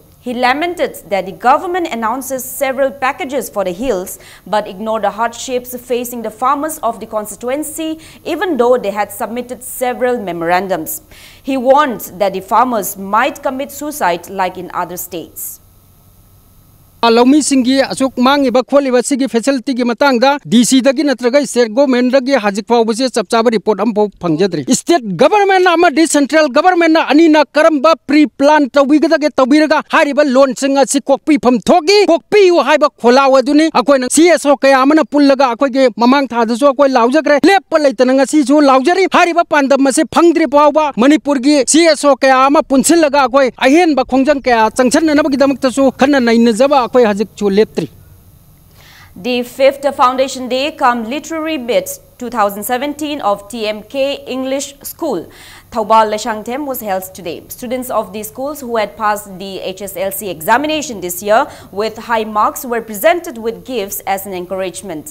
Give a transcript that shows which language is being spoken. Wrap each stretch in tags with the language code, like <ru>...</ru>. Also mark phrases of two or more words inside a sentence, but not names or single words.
<en>He lamented that the government announces several packages for the hills but ignored the hardships facing the farmers of the constituency even though they had submitted several memorandums. He warned that the farmers might commit suicide like in other states.</en> <mni>Laumi singi asuk mangi ba kholi ba sigi facility gi matang da DC dagi natraga</mni> <en>state government</en> <mni>dagi hajik pau base chapchaba report am pau phangjadri</mni> <en>state government</en> <mni>ama di</mni> <en>central government</en> <mni>na ani na karamba</mni> <en>pre plan</en> <mni>tawi ga dagi tawiraga hariba loan singa si kokpi pham thogi kokpi u haiba khola waduni akoi na CSO kaya amana pullaga akoi ge mamang tha da so akoi laujagre lep laitana nga si ju laujari hariba pandam ma se phangdri pau ba Manipur gi CSO kaya ama punsil laga akoi ahen ba khongjang kaya changchan na ba gi damak ta su khanna nai na jaba</mni> <en>The fifth Foundation Day cum Literary Bit 2017 of TMK English School, Thaubal Leshangthem, was held today. Students of the schools who had passed the HSLC examination this year with high marks were presented with gifts as an encouragement.</en>